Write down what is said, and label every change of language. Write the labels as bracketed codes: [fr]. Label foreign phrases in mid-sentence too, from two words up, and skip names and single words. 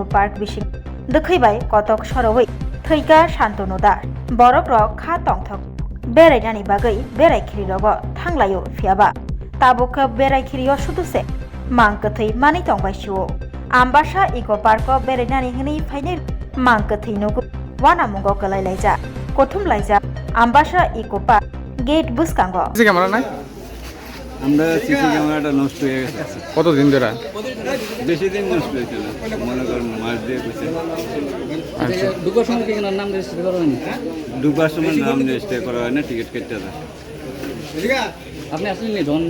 [trp] पार्क बिसिं दखैबाय कतक सरवै थैगा शान्तनु दास बरक रक खा तंथक बेरायनानि बागै बेरायखिरि रग थांलायो फियाबा ताबोक बेरायखिरियो सुदुसे मांकथै मानै तंबायसिओ आम्बासा इको पार्क बेरायनानि हनै फाइनै मांकथै नगु वाना मुंगो गलायलायजा कथुमलायजा आम्बासा इको पार्क गेट बुसकांग [en] CC camera [bn] নাই আমরা [en] CC camera [bn] নষ্ট হয়ে গেছে কতদিন ধরে বেশি দিন নষ্ট হয়েছে না মনে করেন মাস দিয়ে গেছে আচ্ছা ঢুকার সময় কি নাম রেজিস্টার করা হয়নি? ঢুকার সময় নাম রেজিস্টার করা হয় না, টিকিট কেটে দেয়। আপনি আসলেন নি যখন